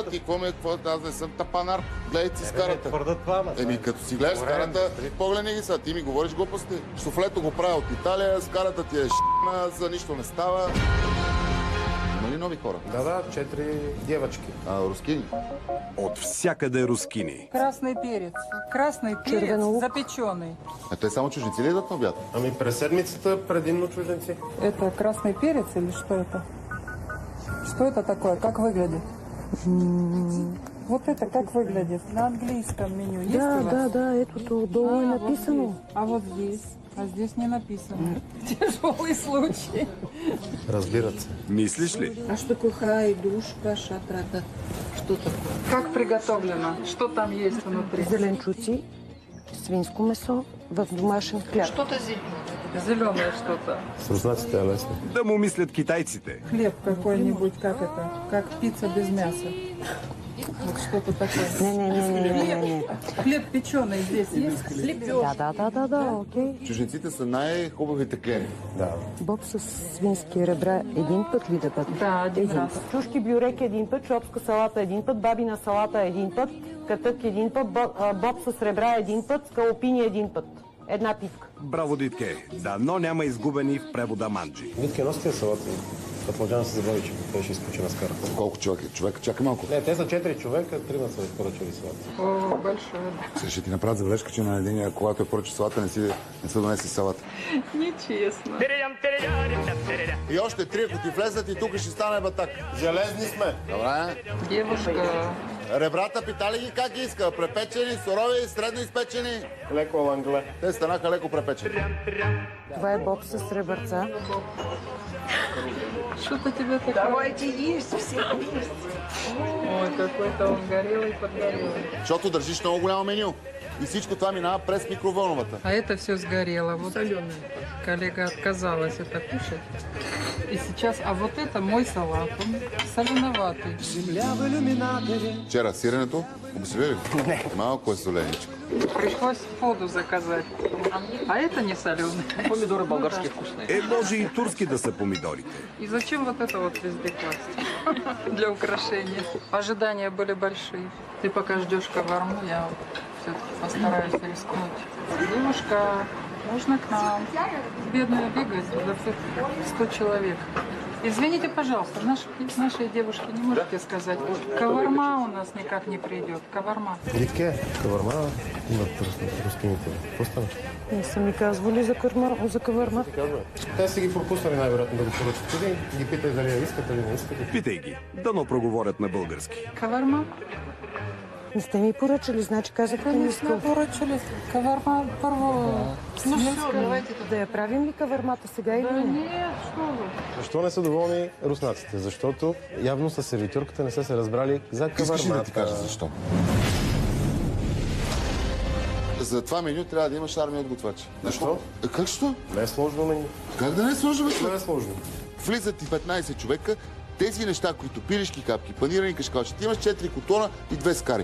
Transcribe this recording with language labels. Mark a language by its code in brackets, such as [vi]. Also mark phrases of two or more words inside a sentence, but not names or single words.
[bg] Ти какво ми е? Аз не съм тапанар. Гледай си скарата. Твърдат това, Като си гледаш скарата, погледни ги са. Ти ми говориш глупости. Суфлето го правя от Италия, скарата ти е ш**на, за нищо не става. Има ли нови хора? Да, 4 девочки. Рускини? От всякъде рускини. [ru] Красный перец. Красный перец запеченный. [bg] Те само чужденци ли идват на обяд? Ами през седмицата предимно чужденци. [ru] Это красный перец или что это? Что это такое? Как выглядит? Вот это как выглядит? На английском меню есть у вас? [bg] Да, ето долу е написано. [ru] А вот здесь? А здесь не написано. Тяжелый случай. [bg] Разбират се. Мислиш ли? [ru] А что такое хайдушка, шатрата? Что такое? Как приготовлено? Что там есть внутри? [bg] Зеленчуци, свинско месо в домашен хляб. [ru] Что-то Зеленое что-то. [bg] С руснаците е лесно. Да му мислят китайците. [ru] Хлеб какой-нибудь, как это? Как пицца без мяса. Вот что-то такое. [bg] Не. [ru] Хлеб печеный здесь есть? [bg] Да, окей. Чужденците са най-хубавите клиенти. Да. Боб с свински ребра един път ли да бъде? Да, един раз. Чушки бюрек един път, чопска салата един път, бабина салата един път, катък един път, боб с ребра един път, скалопини един път. Една пивка. Браво, Дитке. Дано няма изгубени в превода манджи. Витки, носите салата. Пътладжан се забави, че той ще изключи на скара. Колко човека? Чакай малко. Не, те са 4 човека, 3 са поръчали салата. [ru] О, большое. [bg] Сега ще ти направят забележка, че на единия, когато е поръча салата, не са донесли салата. Нечестно. И още 3, ако ти влезат и тук ще стане батак. Железни сме. Добре. [ru] Девушка. [bg] Ребрата питали ги как ги иска? Препечени, сурови, средно изпечени? Леко лангле. Те станаха леко препечени. Това е боб с ребърца. [ru] Что-то тебе такое. Давайте есть, все есть. Ой, какой-то он горелый, подгорелый. [bg] Защото държиш много голямо меню. И всичко това минава през микровълновата. [ru] А это все сгорело. Вот коллега отказалась это кушать. И сейчас, а вот это мой салат, он соленоватый. [bg] Вчера сиренето, обесили ли? Не. Малко е соленичко. [ru] Пришлось воду заказать. А это не соленый. [bg] Помидори български вкусни. Може и турски да са помидорите. [ru] И зачем вот это вот везде класть? Для украшения. Ожидания были большие. Ты пока ждешь каварму, я все-таки постараюсь рискнуть. Девушка, можно к нам? Бедная бегает, за все 100 человек. Извините, пожалуйста, нашей девушке не можете сказать, каварма у нас никак не придет, каварма. [bg] Витке, каварма имат рускините. Какво стана? Не са ми казвали за каварма. Те са ги пропуснали най-вероятно да го поръчат. Туди ги питай дали я искат или не искат. Питай ги. Дано проговорят на български. Каварма? Не сте ми поръчали, значи казахте не искам. Поръчали. Каварма първо. [ru] Ну все, давайте [bg] да я правим ли кавармата сега или не? [ru] Нет, что вы. [bg] Защо не са доволни руснаците? Защото явно с сервитюрката не са се разбрали за кавармата. Искаш ли да ти кажа защо? За това меню трябва да имаш армия от готвачи. Защо? Как що? Не е сложно меню. Как да не е сложно? Не е сложно. Влизат ти 15 човека, тези неща, които пилешки капки, панирани кашкалчи, ти имаш 4 котона и 2 скари.